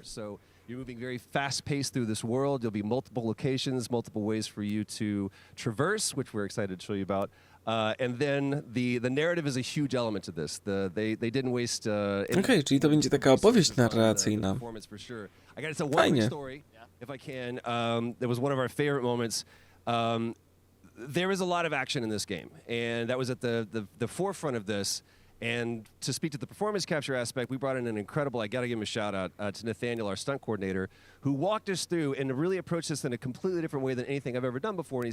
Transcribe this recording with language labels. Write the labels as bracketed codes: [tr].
[en] So you're moving very fast-paced through this world. There'll be multiple locations, multiple ways for you to traverse, which we're excited to show you about. And then the narrative is a huge element to this. They didn't waste. [pl] Okej, czyli to będzie taka opowieść narracyjna. Fajnie. [en] If I can, that was one of our favorite moments. There is a lot of action in this game, and that was at the forefront of this. And to speak to the performance capture aspect, we brought in an incredible, I got to give him a shout out to Nathaniel, our stunt coordinator, who walked us through and really approached this in a completely different way than anything I've ever done before.